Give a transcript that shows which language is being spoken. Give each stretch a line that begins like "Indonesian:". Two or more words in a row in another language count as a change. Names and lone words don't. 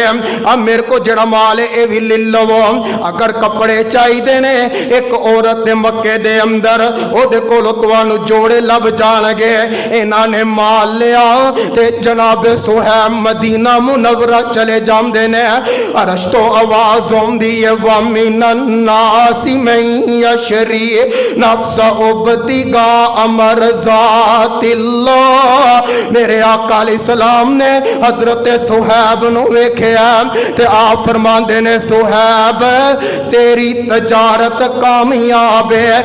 Punjabi: اب میرے کو جڑا مال ہے یہ بھی لے لوو۔ اگر کپڑے چاہیے نیں ایک عورت دے مکے دے اندر اودے کولوں تہانوں جوڑے لبھ جانگے. انہاں نے مال لیا تے جنا جناب صہیب مدینہ منورہ چلے جاتے نیں. عرش تو آواز آؤندی ہے
Arabic: ومن الناس من يشري نفس ابتغاء امر ذات الله.
Punjabi: میرے آقا علیہ السلام نے حضرت صہیب نوں ویکھیا تے آپ فرماندے نیں صہیب تیری تجارت کامیاب ہے.